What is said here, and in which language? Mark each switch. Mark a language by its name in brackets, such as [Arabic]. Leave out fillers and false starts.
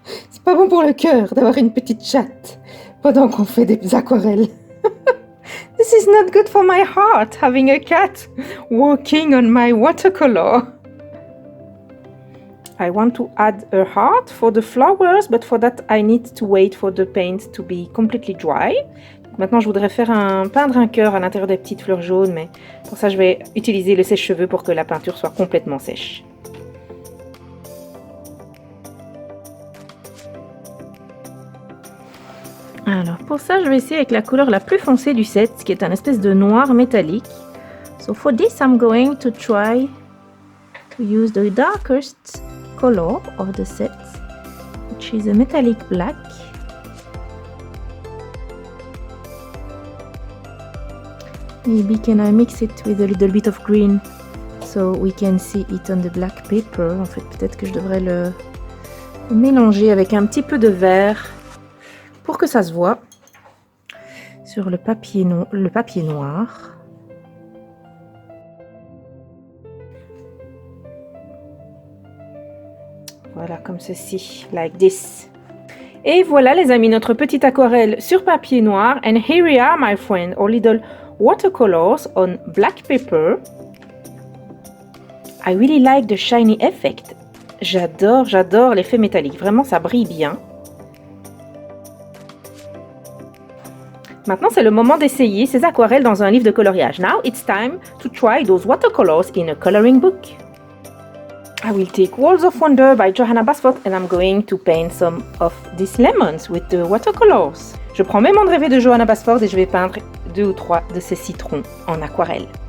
[French] C'est pas bon pour le cœur d'avoir une petite chatte pendant qu'on fait des aquarelles. [English] This is not good for my heart, having a cat walking on my watercolor. I want to add a heart for the flowers, but for that I need to wait for the paint to be completely dry. [French] Maintenant, je voudrais peindre un cœur à l'intérieur des petites fleurs jaunes, mais pour ça, je vais utiliser le sèche-cheveux pour que la peinture soit complètement sèche. Alors, pour ça, je vais essayer avec la couleur la plus foncée du set, qui est un espèce de noir métallique. [English] So for this, I'm going to try to use the darkest color of the set, which is a metallic black. Maybe can I mix it with a little bit of green so we can see it on the black paper. [French] En fait, peut-être que je devrais le mélanger avec un petit peu de vert pour que ça se voit sur le papier noir. Voilà, comme ceci, [English] like this. [French] Et voilà les amis, notre petite aquarelle sur papier noir. [English] And here we are, my friend, our little watercolors on black paper. I really like the shiny effect. [French] J'adore l'effet métallique. Vraiment, ça brille bien. Maintenant, c'est le moment d'essayer ces aquarelles dans un livre de coloriage. [English] Now it's time to try those watercolors in a coloring book. I will take Walls of Wonder by Johanna Basford and I'm going to paint some of these lemons with the watercolors. [French] Je prends mes mondes rêvés de Johanna Basford et je vais peindre 2 ou 3 de ces citrons en aquarelle.